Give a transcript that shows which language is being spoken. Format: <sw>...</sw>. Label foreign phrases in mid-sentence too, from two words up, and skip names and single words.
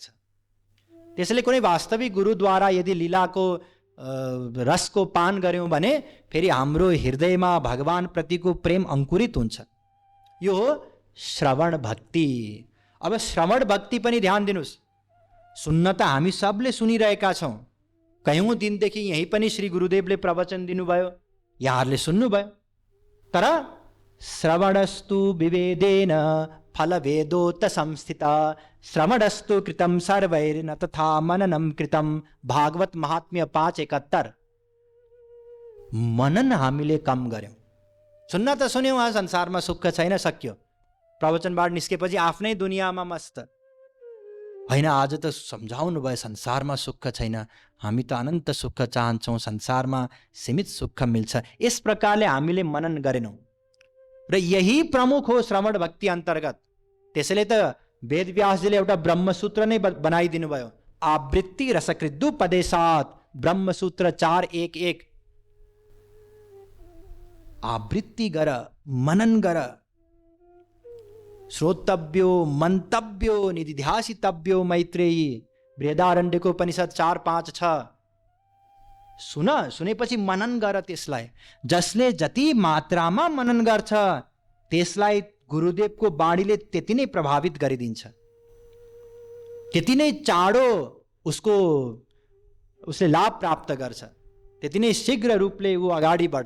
<ne>त्यसैले कुनै वास्तविक गुरुद्वारा यदि लीलाको रसको पान गर्यौँ भने फेरि हाम्रो हृदयमा भगवान प्रतिको प्रेम अङ्कुरित हुन्छ। यो हो श्रवण भक्ति। अब श्रवण भक्ति पनि ध्यान दिनुहोस्। सुन्न त हामी सबले सुनिरहेका छौँ, कयौँ दिनदेखि यहीँ पनि श्री गुरुदेवले प्रवचन दिनुभयो, यहाँहरूले सुन्नुभयो।</ne> <sa>तर श्रवणस्तु विवेदेन फलवेदोत संस्थित, श्रवणस्तु कृतं सर्वैर्न तथा मननं कृतं।</sa> <ne>भागवत महात्म्य 5:71। मनन हामीले कम गर्यौँ। सुन्न त सुन्यौँ, संसारमा सुख छैन, सक्यो। प्रवचनबाट निस्केपछि आफ्नै दुनियाँमा मस्त। होइन, आज त सम्झाउनु भयो संसारमा सुख छैन, हामी त अनन्त सुख चाहन्छौँ, संसारमा सीमित सुख मिल्छ। यस प्रकारले हामीले मनन गरेनौँ र यही प्रमुख हो श्रवण भक्ति अन्तर्गत। त्यसैले त वेदव्यासजीले एउटा ब्रह्मसूत्र नै बनाइदिनु भयो,</ne> <sa>आवृत्ति रसकृदुपदेशात्।</sa> <ne>ब्रह्मसूत्र 4:1:1। आवृत्ति गर, मनन गर।</ne> <sa>श्रोतव्यो मन्तव्यो निधिध्यासितव्यो मैत्रेयी।</sa> <ne>बृहदारण्यकोपनिषद 4:5-6। सुन, सुनेपछि मनन गर त्यसलाई। जसले जति मात्रामा मनन गर्छ त्यसलाई गुरुदेवको बाणीले त्यति नै प्रभावित गरिदिन्छ, त्यति नै चाँडो उसले लाभ प्राप्त गर्छ, त्यति नै शीघ्र रूपले ऊ अगाडि बढ्छ।</ne>